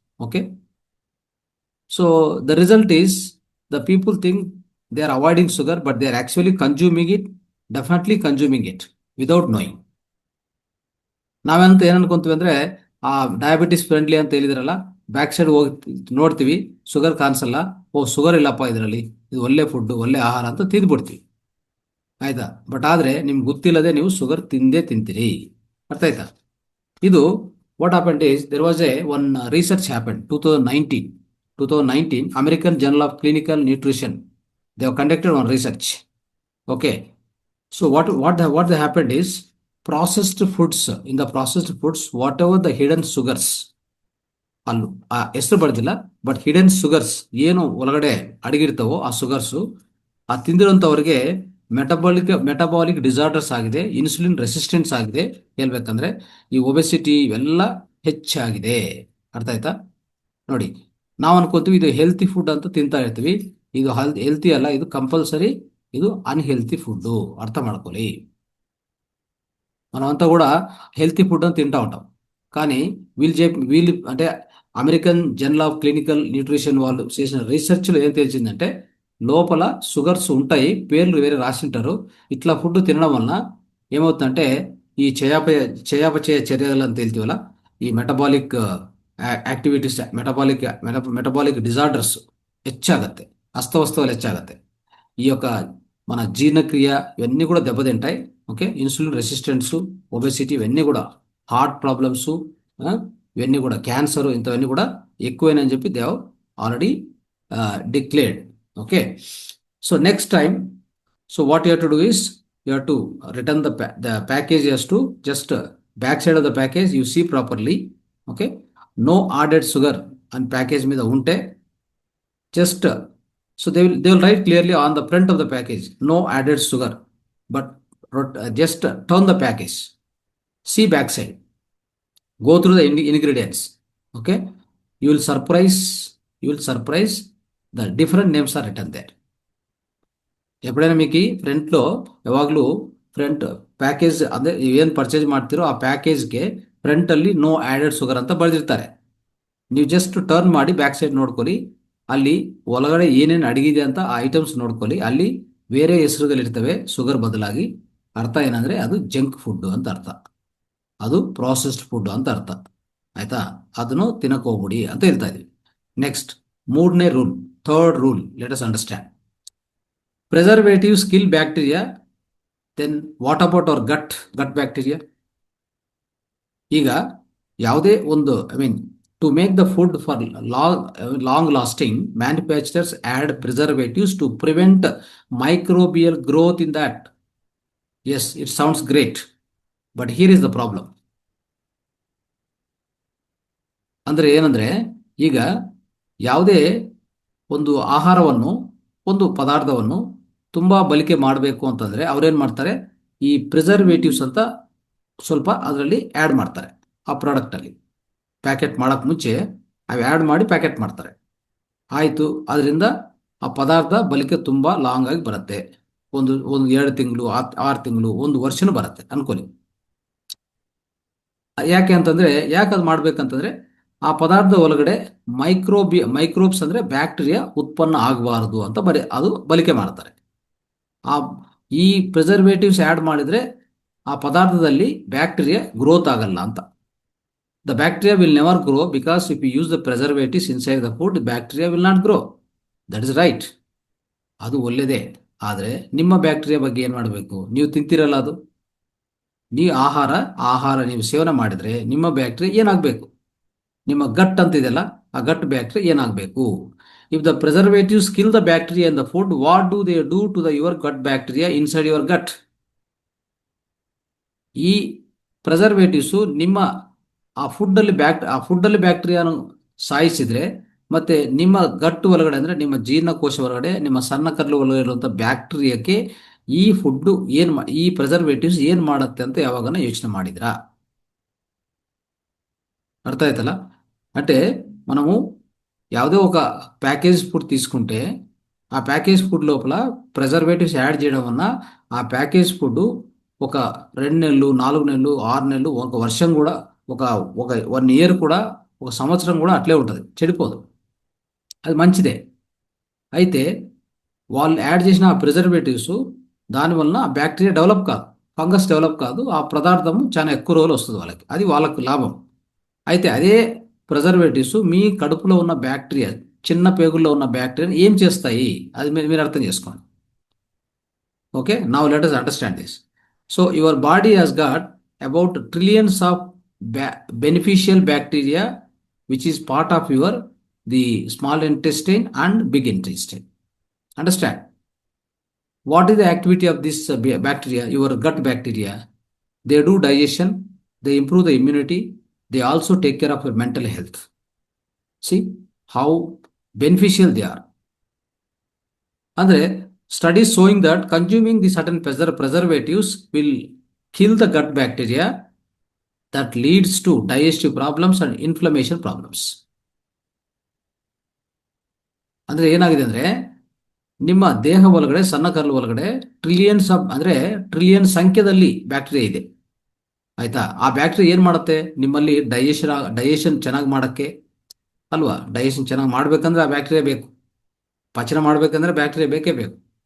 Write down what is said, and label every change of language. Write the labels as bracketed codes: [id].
[en] Okay, so the result is the people think they are avoiding sugar, but they are actually consuming it, definitely consuming it without knowing. [kn] ನಾವೆಂತ ಏನನ್ಕೊಂತೀವಿ ಅಂದ್ರೆ, ಆ diabetes friendly ಅಂತ ಹೇಳಿದ್ರಲ್ಲ, back side ಹೋಗಿ ನೋಡ್ತೀವಿ, sugar ಕಾಣಿಸಲ್ಲ, ಓ sugar ಇಲ್ಲಪ್ಪ ಇದರಲ್ಲಿ, ಇದು ಒಳ್ಳೆ ಫುಡ್, ಒಳ್ಳೆ ಆಹಾರ ಅಂತ ತಿಂದ್ಬಿಡ್ತೀವಿ. ಆಯ್ತಾ? ಬಟ್ ಆದ್ರೆ ನಿಮ್ಗೆ ಗೊತ್ತಿಲ್ಲದೆ ನೀವು ಶುಗರ್ ತಿಂದೇ ತಿಂತೀರಿ. ಅರ್ಥ ಆಯ್ತಾ? ಇದು [en] What happened is, there was a one research happened 2019 American journal of clinical nutrition, they have conducted one research. [kn] Okay, [en] so what happened is, processed foods, in the processed foods, whatever the hidden sugars, [kn] ಅಲ್ಲೂ ಆ ಹೆಸರು ಬರ್ದಿಲ್ಲ, but hidden sugars ಏನು ಒಳಗಡೆ ಅಡಗಿರ್ತಾವೋ ಆ sugars, ಆ ತಿಂದಿರೋಂಥವ್ರಿಗೆ metabolic disorders ಆಗಿದೆ, insulin resistance ಆಗಿದೆ. ಹೇಳ್ಬೇಕಂದ್ರೆ ಈ ಒಬೆಸಿಟಿ ಇವೆಲ್ಲ ಹೆಚ್ಚಾಗಿದೆ. ಅರ್ಥ ಆಯ್ತಾ? ನೋಡಿ, ನಾವು ಅನ್ಕೋತೀವಿ ಇದು ಹೆಲ್ತಿ ಫುಡ್ ಅಂತ ತಿಂತಾ ಇರ್ತೀವಿ. ಇದು ಹೆಲ್ತಿ ಅಲ್ಲ, ಇದು ಕಂಪಲ್ಸರಿ, ಇದು ಅನ್ಹೆಲ್ತಿ ಫುಡ್ಡು. అర్థ ಮಾಡ್ಕೊಳ್ಳಿ. [te] మనమంతా కూడా హెల్తీ ఫుడ్ అని తింటా ఉంటాం, కానీ వీళ్ళు అంటే American journal of clinical nutrition వాళ్ళు చేసిన రీసెర్చ్లో ఏం తెలిసిందంటే, లోపల షుగర్స్ ఉంటాయి, పేర్లు వేరే రాసింటారు. ఇట్లా ఫుడ్ తినడం వలన ఏమవుతుందంటే, ఈ చయాపచయ చర్యలు అని తెలియవల్ల ఈ మెటబాలిక్ యాక్టివిటీస్, మెటబాలిక్ ಡಿಸಾರ್ಡರ್ಸ್ [kn] ಹೆಚ್ಚಾಗತ್ತೆ, ಅಸ್ತವ್ಯಸ್ತಗಳು ಹೆಚ್ಚಾಗತ್ತೆ. [te] ఈ యొక్క మన జీర్ణక్రియ ఇవన్నీ కూడా దెబ్బతింటాయి. ఓకే, ఇన్సులిన్ రెసిస్టెన్స్, ఒబెసిటీ ఇవన్నీ కూడా, హార్ట్ ప్రాబ్లమ్స్, ఇవన్నీ కూడా, క్యాన్సర్, ఇంతవన్నీ కూడా ఎక్కువైనని చెప్పి [en] They already declared. Okay, so next time, so what you have to do is, you have to return the package has to just back side of the package you see properly. Okay, no added sugar [te] అని package మీద ఉంటే, [en] just so they will write clearly on the front of the package, no added sugar, but just turn the package, see back side, go through the ingredients. Okay, you will surprise the different names are written there. [te] ఎప్పుడైనా మీకు ఫ్రంట్లో [kn] ಯಾವಾಗಲೂ front package ಅಂದರೆ ಏನು purchase ಮಾಡ್ತಿರೋ ಆ ಪ್ಯಾಕೇಜ್ಗೆ ಫ್ರಂಟಲ್ಲಿ no added sugar ಅಂತ ಬರೆದಿರ್ತಾರೆ. ನೀವು ಜಸ್ಟ್ ಟರ್ನ್ ಮಾಡಿ ಬ್ಯಾಕ್ ಸೈಡ್ ನೋಡ್ಕೊಳ್ಳಿ, ಅಲ್ಲಿ ಒಳಗಡೆ ಏನೇನು ಅಡಗಿದೆ ಅಂತ ಆ ಐಟಮ್ಸ್ ನೋಡ್ಕೊಳ್ಳಿ, ಅಲ್ಲಿ ಬೇರೆ ಹೆಸರುಗಳಿರ್ತವೆ ಶುಗರ್ ಬದಲಾಗಿ. ಅರ್ಥ ಏನಂದ್ರೆ ಅದು ಜಂಕ್ ಫುಡ್ ಅಂತ ಅರ್ಥ, ಅದು ಪ್ರಾಸೆಸ್ಡ್ ಫುಡ್ ಅಂತ ಅರ್ಥ. ಆಯ್ತಾ? ಅದನ್ನು ತಿನ್ನಕ್ಕೆ ಹೋಗ್ಬಿಡಿ ಅಂತ ಹೇಳ್ತಾ ಇದೀವಿ. ನೆಕ್ಸ್ಟ್, ಮೂರನೇ rule, third rule, [en] Let us understand. Preservatives kill bacteria, then what about our gut bacteria? [kn] ಈಗ ಯಾವುದೇ ಒಂದು, [en] to make the food for long lasting, manufacturers add preservatives to prevent microbial growth in that. Yes, it sounds great, but here is the problem. [kn] ಅಂದ್ರೆ ಏನಂದ್ರೆ, ಈಗ ಯಾವುದೇ ಒಂದು ಆಹಾರವನ್ನು, ಒಂದು ಪದಾರ್ಥವನ್ನು ತುಂಬಾ ಬಳಕೆ ಮಾಡಬೇಕು ಅಂತಂದ್ರೆ ಅವ್ರೇನ್ ಮಾಡ್ತಾರೆ, ಈ ಪ್ರಿಸರ್ವೇಟಿವ್ಸ್ ಅಂತ ಸ್ವಲ್ಪ ಅದರಲ್ಲಿ ಆ್ಯಡ್ ಮಾಡ್ತಾರೆ ಆ ಪ್ರಾಡಕ್ಟಲ್ಲಿ. ಪ್ಯಾಕೆಟ್ ಮಾಡೋಕ್ಕೆ ಮುಂಚೆ ಅವು ಆ್ಯಡ್ ಮಾಡಿ ಪ್ಯಾಕೆಟ್ ಮಾಡ್ತಾರೆ. ಆಯಿತು, ಅದರಿಂದ ಆ ಪದಾರ್ಥ ಬಳಕೆ ತುಂಬ ಲಾಂಗ್ ಆಗಿ ಬರುತ್ತೆ. ಒಂದು 2 ತಿಂಗಳು, 6 ತಿಂಗಳು, 1 ವರ್ಷನೂ ಬರುತ್ತೆ ಅನ್ಕೊಳ್ಳಿ. ಯಾಕೆ ಅದು ಮಾಡ್ಬೇಕಂತಂದ್ರೆ, ಆ ಪದಾರ್ಥದ ಒಳಗಡೆ ಮೈಕ್ರೋಬ್ಸ್ ಅಂದ್ರೆ ಬ್ಯಾಕ್ಟೀರಿಯಾ ಉತ್ಪನ್ನ ಆಗಬಾರದು ಅಂತ ಅದು ಬಳಕೆ ಮಾಡ್ತಾರೆ. ಈ ಪ್ರಿಸರ್ವೇಟಿವ್ಸ್ ಆ್ಯಡ್ ಮಾಡಿದ್ರೆ ಆ ಪದಾರ್ಥದಲ್ಲಿ ಬ್ಯಾಕ್ಟೀರಿಯಾ ಗ್ರೋತ್ ಆಗಲ್ಲ ಅಂತ. [en] The bacteria will never grow because if you use the preservatives inside the food, the bacteria will not grow. That is right. [kn] ಅದು ಒಳ್ಳೆಯದೇ. ಆದರೆ ನಿಮ್ಮ ಬ್ಯಾಕ್ಟೀರಿಯಾ ಬಗ್ಗೆ ಏನು ಮಾಡಬೇಕು? ನೀವು ತಿಂತಿರಲ್ಲ, ಅದು ನೀವು ಆಹಾರ ನೀವು ಸೇವನೆ ಮಾಡಿದ್ರೆ ನಿಮ್ಮ ಬ್ಯಾಕ್ಟೀರಿಯಾ ಏನಾಗಬೇಕು? ನಿಮ್ಮ ಗಟ್ ಅಂತ ಇದೆಯಲ್ಲ, ಆ ಗಟ್ ಬ್ಯಾಕ್ಟೀರಿಯಾ ಏನಾಗಬೇಕು? [en] If the preservatives kill the bacteria in the food, what do they do to the your gut bacteria inside your gut? [kn] ಈ ಪ್ರಿಸರ್ವೇಟಿವ್ಸು ನಿಮ್ಮ ಆ ಫುಡ್ಡಲ್ಲಿ ಬ್ಯಾಕ್ಟೀರಿಯಾನು ಸಾಯಿಸಿದ್ರೆ, ಮತ್ತೆ ನಿಮ್ಮ ಗಟ್ಟು ಒಳಗಡೆ ಅಂದ್ರೆ ನಿಮ್ಮ ಜೀರ್ಣಕೋಶ ಒಳಗಡೆ, ನಿಮ್ಮ ಸಣ್ಣ ಕರಳು ಒಳಗಡೆ ಇರುವಂಥ ಬ್ಯಾಕ್ಟೀರಿಯಾಕ್ಕೆ ಈ ಫುಡ್ ಈ ಪ್ರಿಸರ್ವೇಟಿವ್ಸ್ ಏನ್ ಮಾಡುತ್ತೆ ಅಂತ ಯಾವಾಗನ ಯೋಚನೆ ಮಾಡಿದ್ರಾ? [te] అర్థం అవుతలా? అంటే మనము [kn] ಯಾವುದೇ [te] ఒక ప్యాకేజ్ ఫుడ్ తీసుకుంటే ఆ ప్యాకేజ్ ఫుడ్ లోపల ప్రిజర్వేటివ్స్ యాడ్ చేయడం వలన ఆ ప్యాకేజ్ ఫుడ్ ఒక 2 నెలలు, 4 నెలలు, 6 నెలలు, ఒక వర్షం కూడా, ఒక ఒక 1 ఇయర్ కూడా, ఒక సంవత్సరం కూడా అట్లే ఉంటుంది, చెడిపోదు. అది మంచిదే. అయితే వాళ్ళు యాడ్ చేసిన ఆ ప్రిజర్వేటివ్స్ దానివలన ఆ బ్యాక్టీరియా డెవలప్ కాదు, ఫంగస్ డెవలప్ కాదు, ఆ పదార్థం చాలా ఎక్కువ రోజులు వస్తుంది వాళ్ళకి, అది వాళ్ళకు లాభం. అయితే అదే ప్రిజర్వేటివ్స్ మీ కడుపులో ఉన్న బ్యాక్టీరియా, చిన్న పేగుల్లో ఉన్న బ్యాక్టీరియాని ఏం చేస్తాయి? అది మీరు అర్థం చేసుకోండి. [en] Okay, now let us understand this. So your body has got about trillions of beneficial bacteria which is part of your the small intestine and big intestine. Understand? what is the activity of this bacteria, your gut bacteria? They do digestion, they improve the immunity, they also take care of your mental health. See how beneficial they are. Andre studies showing that consuming the certain preservatives will kill the gut bacteria, that leads to digestive problems and inflammation problems. [kn] ಅಂದ್ರೆ ಏನಾಗಿದೆ ಅಂದ್ರೆ, ನಿಮ್ಮ ದೇಹ ಒಳಗಡೆ, ಸಣ್ಣ ಕರಳು ಒಳಗಡೆ trillion ಸಂಖ್ಯೆಯಲ್ಲಿ ಬ್ಯಾಕ್ಟೀರಿಯಾ ಇದೆ. ಆಯ್ತಾ? ಆ ಬ್ಯಾಕ್ಟೀರಿಯಾ ಏನ್ ಮಾಡುತ್ತೆ? ನಿಮ್ಮಲ್ಲಿ ಡೈಜೆಷನ್ ಚೆನ್ನಾಗಿ ಮಾಡಕ್ಕೆ ಅಲ್ವಾ? ಡೈಜೆಷನ್ ಚೆನ್ನಾಗಿ ಮಾಡ್ಬೇಕಂದ್ರೆ ಆ ಬ್ಯಾಕ್ಟೀರಿಯಾ ಬೇಕು. ಪಚನ ಮಾಡ್ಬೇಕಂದ್ರೆ ಬ್ಯಾಕ್ಟೀರಿಯಾ ಬೇಕೇ ಬೇಕು.